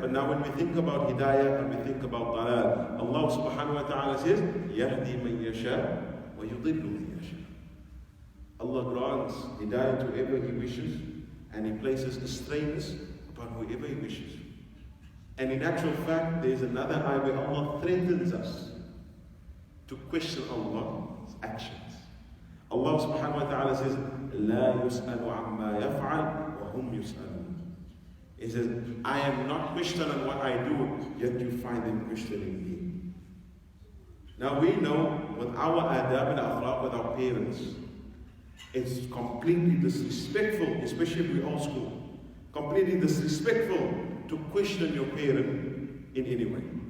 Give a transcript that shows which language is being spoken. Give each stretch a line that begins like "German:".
English: But now when we think about Hidayah and we think about Dalal, Allah subhanahu wa ta'ala says,
Arabic: يَهْدِي مَنْ يَشَاءُ وَيُضِلُّ مَنْ يَشَاءُ.
English: Allah grants Hidayah to whoever He wishes, and He places astrayness upon whoever He wishes. And in actual fact, there is another ayah where Allah threatens us to question Allah's actions.
Arabic: Allah subhanahu wa ta'ala
English: says,
Arabic: لا يسأل عما يفعل وهم يسألون.
English: He says, I am not questioned on what I do, yet you find them questioning me. Now we know with our adab and akhlaq with our parents, it's completely disrespectful, especially if we're old school, completely disrespectful to question your parent in any way.